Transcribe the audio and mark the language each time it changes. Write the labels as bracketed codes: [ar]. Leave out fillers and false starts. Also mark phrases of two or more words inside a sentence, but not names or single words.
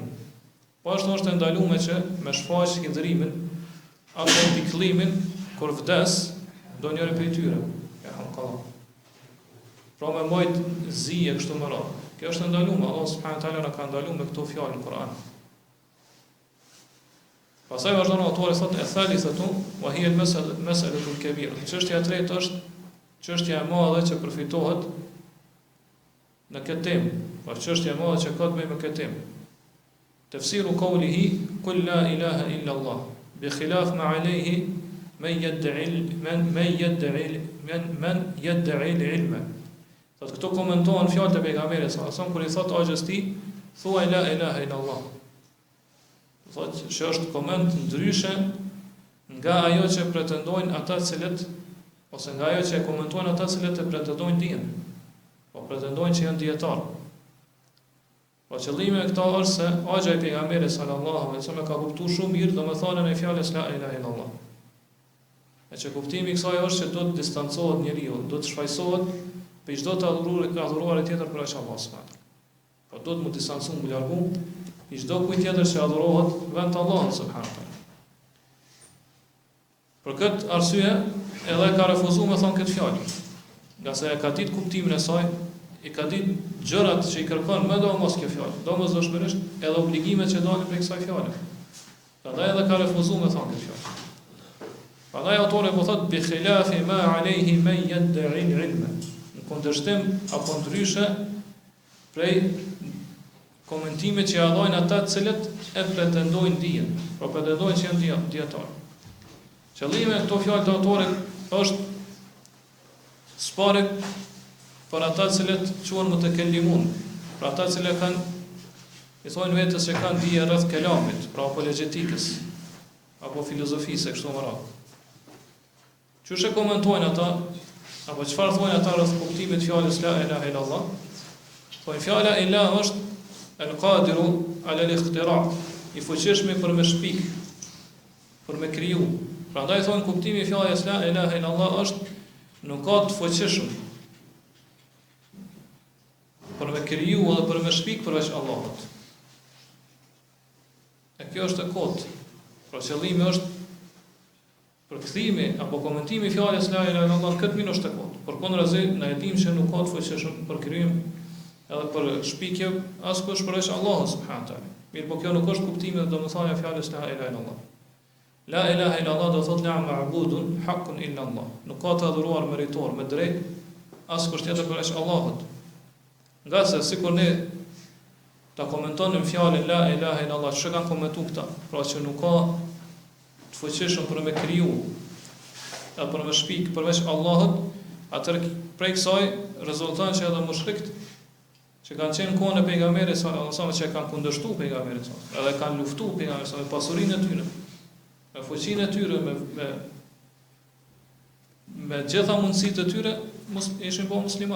[sq] Po ashtu është ndaluar që me shfaq hidhrimin apo pikëllimin kur vdes ndonjëri prej tyre. [ar] يا خلق الله. [sq] Pra me majt zije kështu më radhë. Kjo është ndaluar, [ar] الله سبحانه وتعالى [sq] na ka ndaluar me këto fjalë në Kur'an. Pastaj vazhdon autori thotë [ar] الثالثة وهي المسألة الكبيرة. [sq] Çështja e tretë është çështja e madhe që përfitohet në këtë temë. Pra çështja e madhe që ka të bëjë me këtë temë. [ar] تفسير قوله قل لا إله إلا الله بخلاف ما عليه من يدعي العلم. [sq] Thotë këto komentohen fjalët e pejgamberit [ar] صلى الله عليه وسلم [sq] kur i thotë Haxhës tij thuaj [ar] لا إله إلا الله. [sq] thotë që është koment ndryshe nga ajo që pretendojnë ata cilët, ose nga ajo që e komentojnë ata cilët e pretendojnë dijen, po pretendojnë që janë dietar. Po qëllimi e këta është se agja i pejgamberit [ar] صلى الله عليه وسلم [sq] ka kuptuar shumë mirë domethënien e fjalës [ar] لا إله إلا الله. [sq] E që kuptimi i kësaj është që do të distancohet njeriu, do të shfaqsohet për çdo të adhuruar tjetër për Allahun subhanahu. Po do të mu distancohet, mu largu i çdo kujt tjetër që adhurohet vetëm Allahut subhanahu. Për këtë arsye edhe ka refuzuar me thonë këtë fjalë. Nga se e ka ditë kuptimin e saj, i ka ditë gjërat që i kërkon më do mos kjo fjalë, domosdoshmërisht edhe obligimet që dalin prej kësaj fjale. Prandaj edhe ka refuzuar me thonë këtë fjalë. Prandaj autori po thotë [ar] بخلاف ما عليه من يدعي العلم. [sq] Në kundërshtim apo ndryshe prej komentimit që ja dhajnë ata të cilët e pretendojnë dijen, pro pretendojnë që janë dietar. Qëllimi e këto fjalë të autorit është sparek për ata cilët quhen mutakellimun, për ata cilët kanë i thonë vetës që kanë dije rreth kelamit, pra apologetikës apo filozofisë kështu më radhë. Çush e komentojnë ata, apo çfarë thonë ata rreth kuptimit të fjalës [ar] لا إله إلا الله? [sq] Thonë fjala ilah është [ar] القادر على الاختراع', [sq] i fuqishëm për me shpik, për me kriju. Prandaj thonë kuptimi i fjalës [ar] لا إله إلا الله [sq] është nuk ka të fuqishëm për me kriju edhe për me shpik përveç Allahut. E kjo është e kotë. Pra qëllimi është përkthimi apo komentimi i fjalës [ar] لا إله إلا الله [sq] në këtë mënyrë është e kotë. Përkundrazi na e dimë se nuk ka të fuqishëm për krijim edhe për shpikje askush përveç Allahut [ar] سبحانه تعالى. [sq] Mirë, po kjo nuk është kuptimi dhe domethënia e fjalës [ar] لا إله إلا الله. لا إله إلا الله [sq] do thotë [ar] لا معبود حق إلا الله. [sq] Nuk ka të adhuruar meritor me drejt askush tjetër përveç Allahut. Nga se sikur ne ta komentonim fjalën [ar] لا إله إلا الله, [sq] çka kanë komentuar këta, pra që nuk ka të fuqishëm për me kriju apo për me shpik përveç Allahut, atëherë prej kësaj rezulton që edhe mushrikët që kanë qenë kohën e pejgamberit [ar] صلى الله عليه وسلم, [sq] që kanë kundërshtuar pejgamberin [ar] صلى الله عليه وسلم, [sq] edhe kanë luftuar pejgamberin [ar] صلى الله عليه وسلم [sq] me pasurinë e tyre, me fuqinë e tyre, me gjitha mundësitë e tyre, ishin po musliman.